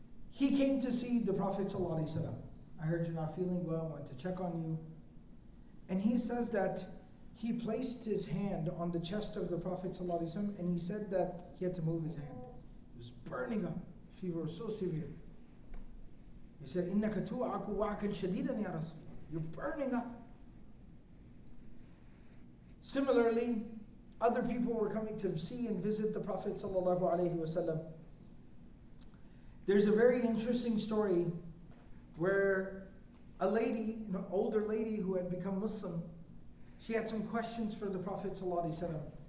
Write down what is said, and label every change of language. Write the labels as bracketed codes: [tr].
[en] He came to see the Prophet ﷺ. I heard you're not feeling well, I went to check on you. And he says that he placed his hand on the chest of the Prophet ﷺ, and he said that he had to move his hand. It was burning up. Fever was so severe. He said, [ar] إِنَّكَ تُوعَكُ وَعْكًا شَدِيدًا يَا رَسُولِ. [en] You're burning up. Similarly, other people were coming to see and visit the Prophet ﷺ. There's a very interesting story where a lady, an older lady who had become Muslim, she had some questions for the Prophet ﷺ.